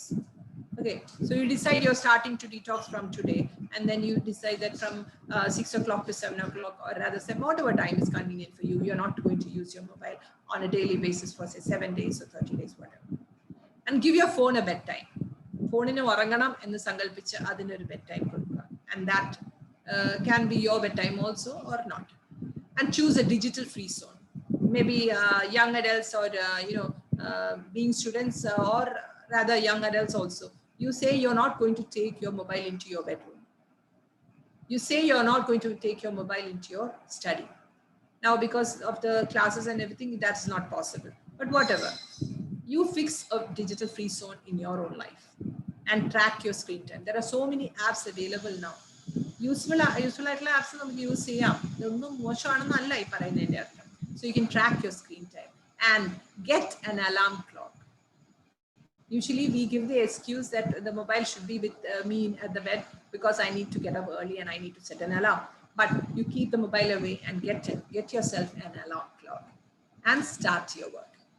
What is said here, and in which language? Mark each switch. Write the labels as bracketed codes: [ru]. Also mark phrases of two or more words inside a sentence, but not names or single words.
[en] Okay, so you decide you're starting to detox from today, and then you decide that from 6 o'clock to 7 o'clock, or rather say whatever time is convenient for you, you're not going to use your mobile on a daily basis for say 7 days or 30 days, whatever. And give your phone a bedtime. [ml] ഫോണിന് ഉറങ്ങണം എന്ന് സങ്കല്പിച്ച് അതിന് ഒരു bedtime കൊടുക്ക, [en] and that can be your bedtime also or not. And choose a digital free zone. Maybe young adults or being students or rather young adults also. You say you're not going to take your mobile into your bedroom. You say you're not going to take your mobile into your study. Now, because of the classes and everything, that's not possible. But whatever, you fix a digital free zone in your own life and track your screen time. There are so many apps available now. Useful apps [ml] നമുക്ക് യൂസ് ചെയ്യാം. ഇതൊന്നും മോശമാണെന്നല്ല ഈ പറയുന്നതിന്റെ അർത്ഥം. [en] So you can track your screen time and get an alarm clock. Usually we give the excuse that the mobile should be with me at the bed because I need to get up early and I need to set an alarm. But you keep the mobile away and get yourself an alarm clock and start your work.